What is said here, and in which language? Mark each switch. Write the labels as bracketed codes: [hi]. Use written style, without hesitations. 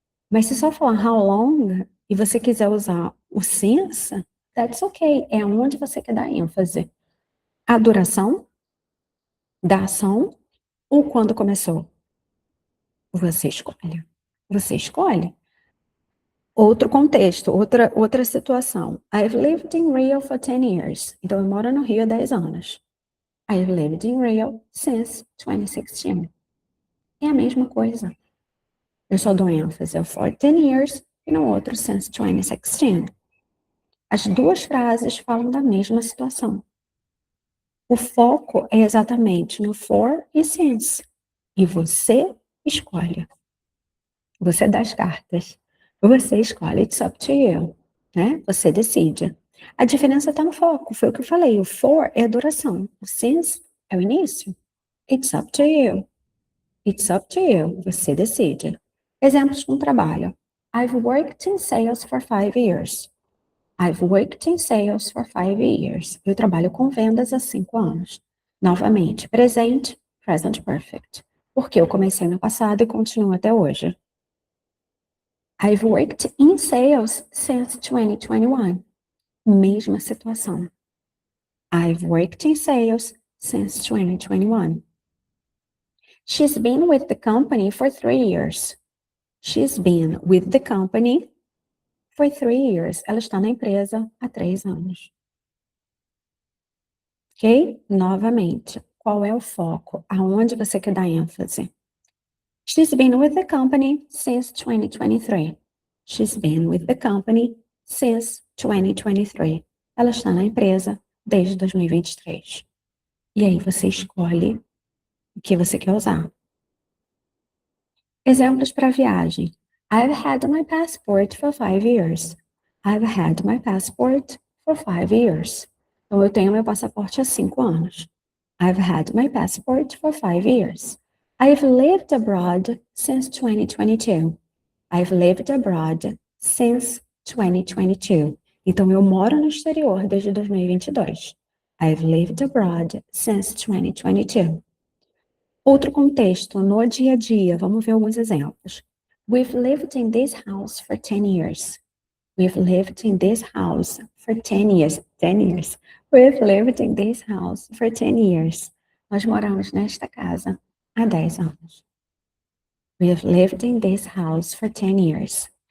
[pt] Mas se só falar how long e você quiser usar o since, [en] that's okay. [pt] É onde você quer dar ênfase. A duração da ação ou quando começou? Você escolhe. Você escolhe. Outro contexto, outra situação. [en] I've lived in Rio for 10 years. [pt] Então, eu moro no Rio há 10 anos. [en] I've lived in Rio since 2016. [pt] É a mesma coisa. Eu só dou ênfase ao [en] for 10 years [pt] e no outro since 2016. As duas frases falam da mesma situação. O foco é exatamente no for e since. E você escolhe. Você dá as cartas. Você escolhe, [en] it's up to you, [pt] né? Você decide. A diferença está no foco, foi o que eu falei. O for é a duração, o since é o início. [en] It's up to you. It's up to you. [pt] Você decide. Exemplos com trabalho. [en] I've worked in sales for 5 years. I've worked in sales for 5 years. [pt] Eu trabalho com vendas há 5 anos. Novamente, presente, present perfect. Porque eu comecei no passado e continuo até hoje. [en] I've worked in sales since 2021. [pt] Mesma situação. [en] I've worked in sales since 2021. She's been with the company for 3 years. She's been with the company for 3 years. [pt] Ela está na empresa há 3 anos. Ok? Novamente, qual é o foco? Aonde você quer dar ênfase? [en] She's been with the company since 2023. She's been with the company since 2023. [pt] Ela está na empresa desde 2023. E aí você escolhe o que você quer usar. Exemplos para viagem. [en] I've had my passport for 5 years. I've had my passport for 5 years. [pt] Então, eu tenho meu passaporte há 5 anos. [en] I've had my passport for 5 years. I've lived abroad since 2022. I've lived abroad since 2022. [pt] Então, eu moro no exterior desde 2022. [en] I've lived abroad since 2022. [pt] Outro contexto, no dia a dia, vamos ver alguns exemplos. [en] We've lived in this house for 10 years. We've lived in this house for 10 years. 10 years. We've lived in this house for 10 years. [pt] Nós moramos nesta casa há 10 anos. [en] We've lived in this house for 10 years.